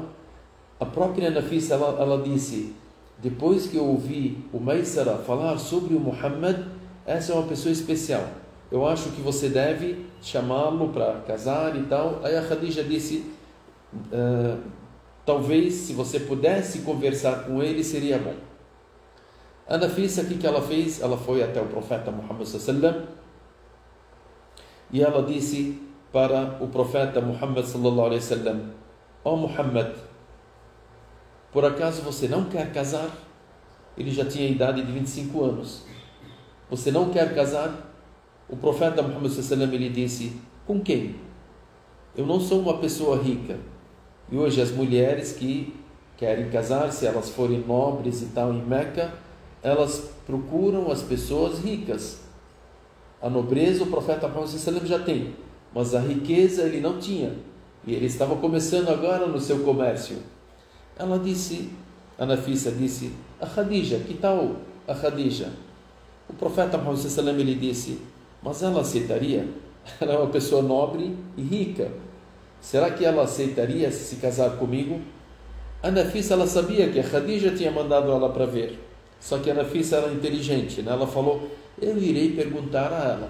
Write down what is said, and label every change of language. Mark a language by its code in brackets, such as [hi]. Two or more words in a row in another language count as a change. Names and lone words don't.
[pt] A própria Nafisa, ela disse: depois que eu ouvi o Maysara falar sobre o Muhammad, essa é uma pessoa especial, eu acho que você deve chamá-lo para casar e tal. Aí a Khadija disse: talvez se você pudesse conversar com ele seria bom. A Nafisa, o que ela fez? Ela foi até o profeta Muhammad [ar] sallallahu alaihi wasallam [pt] e ela disse para o profeta Muhammad [ar] sallallahu alaihi wasallam: [pt] ó Muhammad, por acaso você não quer casar? Ele já tinha a idade de 25 anos. Você não quer casar? O profeta Muhammad [ar] sallallahu alaihi wasallam, [pt] ele disse: com quem? Eu não sou uma pessoa rica. E hoje as mulheres que querem casar, se elas forem nobres e tal em Meca, elas procuram as pessoas ricas. A nobreza o profeta Muhammad [ar] sallallahu alaihi wasallam [pt] já tem, mas a riqueza ele não tinha. E ele estava começando agora no seu comércio. Ela disse, a Nafisa disse: a Khadija, que tal a Khadija? O profeta Muhammad [ar] sallallahu alaihi wasallam, [pt] ele disse: mas ela aceitaria? Ela é uma pessoa nobre e rica. Será que ela aceitaria se casar comigo? A Nafisa, ela sabia que a Khadija tinha mandado ela para ver. Só que a Nafisa era inteligente, né? Ela falou: eu irei perguntar a ela.